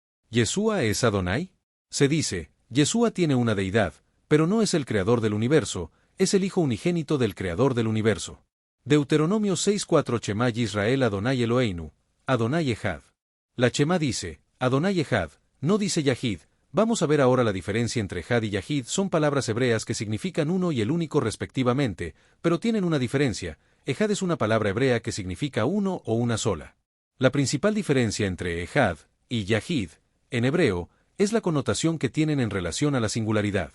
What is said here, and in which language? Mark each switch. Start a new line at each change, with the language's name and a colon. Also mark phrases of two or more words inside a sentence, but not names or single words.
Spanish: ¿Yeshua es Adonai? Se dice, Yeshua tiene una deidad, pero no es el creador del universo, es el hijo unigénito del creador del universo.
Hebrew: Deuteronomio 6:4 שמע ישראל אדני אלהינו, אדני אחד.
Spanish: La Shema dice,
Hebrew: Adonai Echad,
Spanish: no dice Yahid. Vamos a ver ahora la diferencia entre Echad y Yahid. Son palabras hebreas que significan uno y el único respectivamente, pero tienen una diferencia. Echad es una palabra hebrea que significa uno o una sola. La principal diferencia entre Echad y Yahid, en hebreo, es la connotación que tienen en relación a la singularidad.